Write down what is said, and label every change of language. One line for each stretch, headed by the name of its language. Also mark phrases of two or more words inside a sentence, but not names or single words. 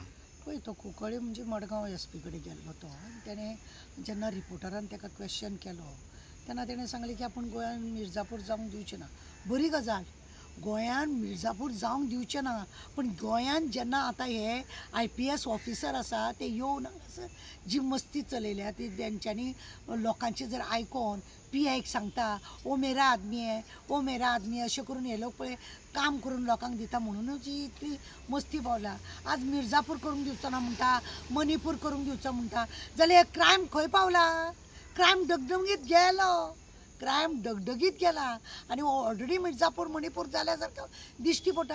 Konkani: पळय तो कुंकळे म्हणजे मडगांव SP कडेन गेल्लो तो. तेणें जेन्ना रिपोर्टरान ताका क्वेश्चन केलो तेन्ना तेणें सांगलें की आपूण गोंयान मिर्जापूर जावंक दिवचें ना. बरी गजाल, गोंयान मिर्जापूर जावंक दिवचें ना, पण गोंयान जेन्ना आतां हे IPS ऑफिसर आसा ते येवन जी मस्ती चलयल्या ती तेंच्यांनी लोकांचे जर आयकोन PIक सांगता
Hindi: ओ मेरा आदमी है, ओ मेरा आदमी है
Konkani: अशें करून हे लोक पळय काम करून लोकांक दिता म्हणूनच ही इतली मस्ती पावल्या. आज मिर्जापूर करूंक दिवचो ना म्हणटा, मणिपूर करूंक दिवचो म्हणटा, जाल्यार हे क्रायम खंय पावला? क्रायम डगडगीत गेलो, क्रायम डगडगीत गेला आनी ऑलरेडी मिर्जापूर मणिपूर जाल्या सारको दिश्टी पडटा.